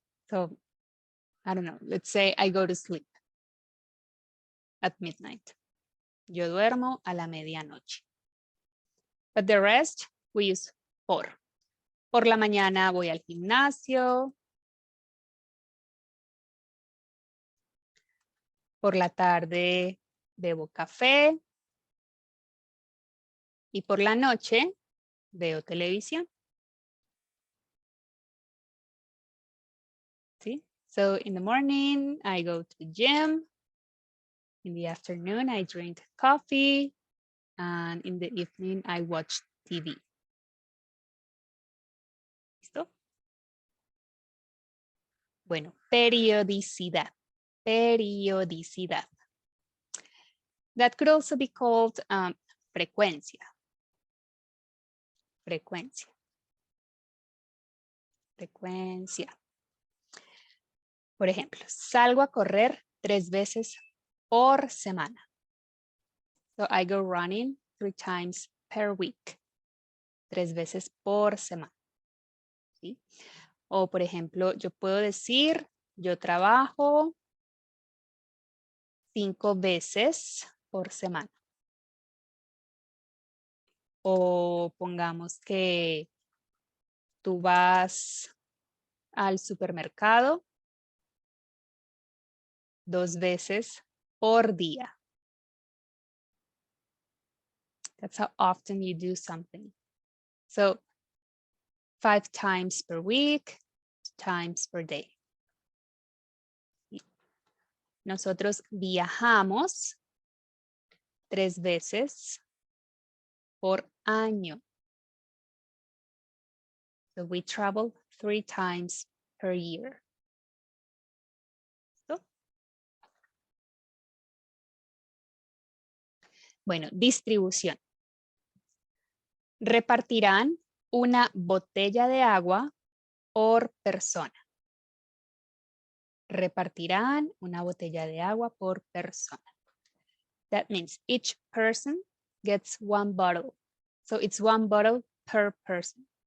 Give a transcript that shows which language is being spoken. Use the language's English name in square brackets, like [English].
[English] So, I don't know, let's say I go to sleep at midnight. [Spanish] Yo duermo a la medianoche. [English] But the rest, we use por. [Spanish] Por la mañana voy al gimnasio. Por la tarde bebo café. Y por la noche veo televisión. ¿Sí? [English] So in the morning, I go to the gym. In the afternoon, I drink coffee. And in the evening, I watch TV. [Spanish] ¿Listo? Bueno, periodicidad. Periodicidad. [English] That could also be called frecuencia. [Spanish] Frecuencia. Frecuencia. Por ejemplo, salgo a correr 3 veces por semana. [English] So I go running 3 times per week. [Spanish] 3 veces por semana. ¿Sí? O por ejemplo, yo puedo decir, yo trabajo 5 veces por semana. O pongamos que tú vas al supermercado 2 veces por día. [English] That's how often you do something. So 5 times per week, 2 times per day. [Spanish] Nosotros viajamos 3 veces por año. [English] So we travel 3 times per year. [Spanish] ¿Listo? Bueno, distribución. Repartirán una botella de agua por persona. Repartirán una botella de agua por persona. [English] That means each person gets 1 bottle. So it's 1 bottle per person.